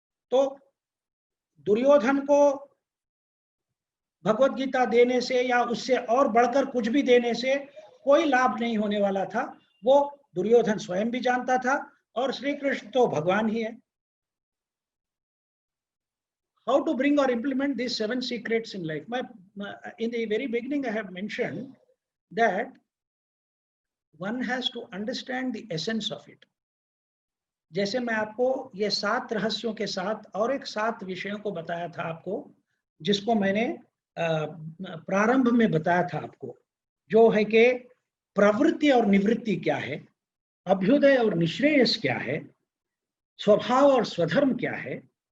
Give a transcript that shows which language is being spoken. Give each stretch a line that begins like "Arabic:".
Hindi: तो दुर्योधन को भगवत गीता देने से या उससे और बढ़कर कुछ भी देने से कोई लाभ नहीं होने वाला था, वो दुर्योधन स्वयं भी जानता था, और श्री कृष्ण तो भगवान ही है।
English: How to bring or implement these 7 secrets in life? In the very beginning, I have mentioned that one has to understand the essence of it.
Hindi: जैसे मैं आपको ये 7 रहस्यों के साथ और एक 7 विषयों को बताया था आपको, जिसको मैंने प्रारंभ में बताया था आपको, जो है कि प्रवृत्ति और निवृत्ति क्या है, अभ्युदय और निश्रेयस क्या है, स्वभाव और स्वधर्म क्या है,